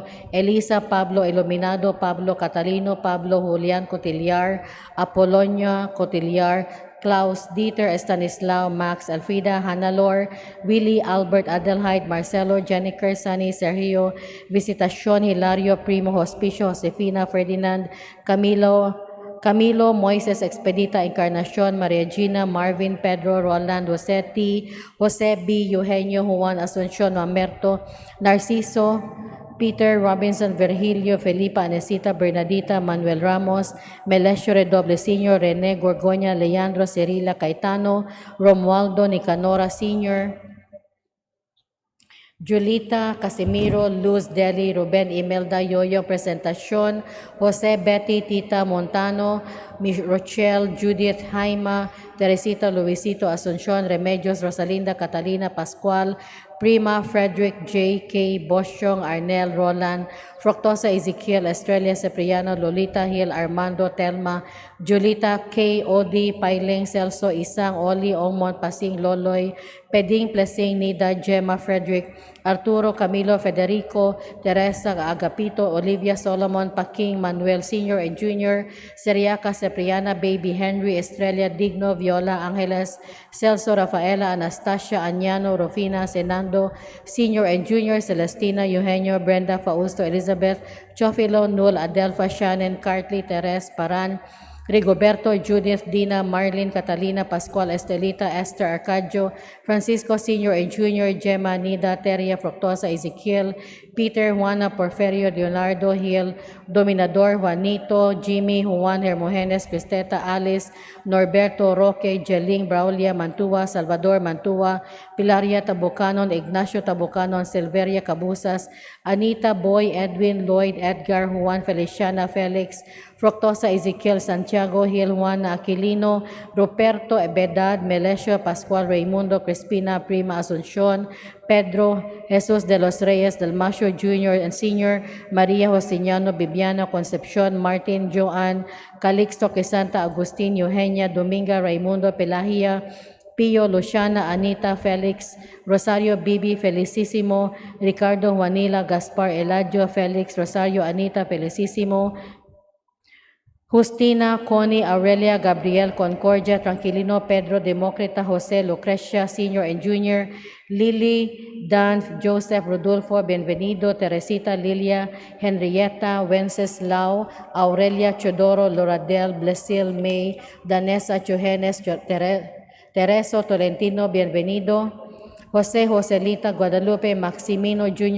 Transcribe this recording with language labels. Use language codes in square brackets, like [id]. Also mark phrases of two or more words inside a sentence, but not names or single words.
[en] Elisa Pablo Iluminado, Pablo Catalino, Pablo Julian Cotillar, Apolonia Cotillar, Klaus Dieter Estanislao, Max Alfrida Hanalor, Willie Albert Adelheid, Marcelo Janiker Sani Sergio, Visitacion Hilario Primo Hospicio Josefina Ferdinand, Camilo Moises Expedita Encarnacion, Maria Gina, Marvin Pedro, Roland Josetti, Jose B. Eugenio Juan Asuncion Mamerto, Narciso, Peter Robinson Virgilio, Felipa Anesita Bernadita, Manuel Ramos, Melesio Redoble Sr., Rene Gorgoña, Leandro Cirila Caetano, Romualdo Nicanora Sr., Julita Casimiro, Luz Deli, Ruben Imelda, Yoyo Presentacion, Jose Betty, Tita Montano, Rochelle, Judith Jaima, Teresita Luisito Asuncion, Remedios Rosalinda Catalina Pascual, Prima Frederick J. K. Boschong, Arnel Roland, Fructosa Ezekiel, Estrella Cipriano, Lolita Hill, Armando Telma, Julita K. Odi, Pailing Celso, Isang, Oli, Ongmont, Pasing, Loloy, Peding, Plesing, Nida, Gemma Frederick, Arturo Camilo Federico, Teresa Agapito, Olivia Solomon, Paking, Manuel Sr. and Jr., Seriaca Cipriana, Baby Henry, Estrella Digno, Viola Angeles, Celso Rafaela, Anastasia Añano, Rufina Senando, Sr. and Jr., Celestina Eugenio, Brenda Fausto, Elizabeth, Chofilo, Nul, Adelfa, Shannon, Cartley, Teres, Paran, Rigoberto, Judith, Dina, Marlene, Catalina, Pascual, Estelita, Esther, Arcadio, Francisco Sr. and Jr., Gemma, Nida, Teria, Fructosa, Ezekiel, Peter, Juana, Porferio, Leonardo, Hill, Dominador, Juanito, Jimmy, Juan, Hermogenes, Cristeta, Alice, Norberto, Roque, Jeling, Braulia, Mantua, Salvador, Mantua, Pilaria, Tabucanon, Ignacio, Tabucanon, Silveria, Cabusas, Anita, Boy, Edwin, Lloyd, Edgar, Juan, Feliciana, Felix, Fructosa, Ezekiel, Santiago, Hill, Juan, Aquilino, Ruperto, Ebedad, Melesio, Pascual, Raimundo, Crispina, Prima, Asuncion, Pedro, Jesus de los Reyes, Dalmacio Jr. and Sr., Maria Josiniano, Bibiano, Concepcion, Martin, Joan, Calixto, Quesanta, Agustin, Eugenia, Dominga, Raimundo, Pelahia, Pio, Luciana, Anita, Felix, Rosario, Bibi, Felicissimo, Ricardo, Juanila, Gaspar, Eladio, Felix, Rosario, Anita, Felicissimo, Justina, Connie, Aurelia, Gabriel, Concordia, Tranquilino, Pedro, Democrita, Jose, Lucrecia, Sr. and Jr., Lily, Dan, Joseph, Rodolfo, Bienvenido, Teresita, Lilia, Henrietta, Wenceslao, Aurelia, Chodoro, Loradel, Blesil, May, Danessa, Johannes, Tereso, Tolentino, Bienvenido, Jose Joselita, Guadalupe, Maximino Jr.